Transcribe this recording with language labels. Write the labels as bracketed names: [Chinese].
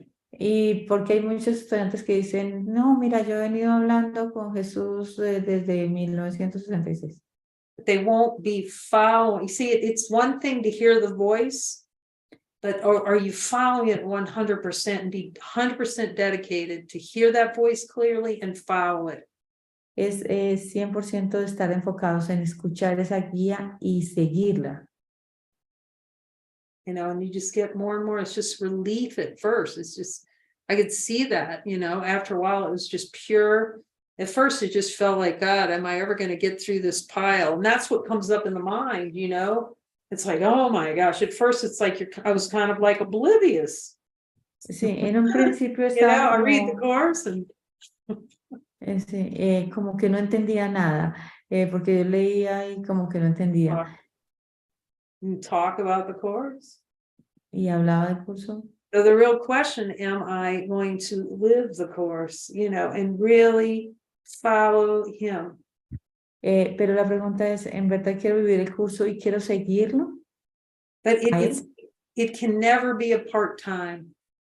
[Spanish] Y porque hay muchos estudiantes que dicen, no, mira, yo he venido hablando con Jesús desde 1966. [English] They won't be following. You see, it's one thing to hear the voice, but are you following it 100% and be 100% dedicated to hear that voice clearly and follow it? [Spanish] Es 100% de estar enfocados en escuchar esa guía y seguirla. [English] And you just get more and more, it's just relief at first. It's just, I could see that, after a while it was just pure. At first it just felt like, God, am I ever going to get through this pile? And that's what comes up in the mind, It's like, oh my gosh, at first it's like I was kind of like oblivious. [Spanish] Sí, en un principio estaba [English] I read the Course and... [Spanish] como que no entendía nada, porque yo leía y como que no entendía. [English] Talk about the Course. [Spanish] Y hablaba del curso. [English] So the real question, am I going to live the Course, and really follow him? [Spanish] Pero la pregunta es, ¿en verdad quiero vivir el curso y quiero seguirlo? [English] But it can never be a part-time.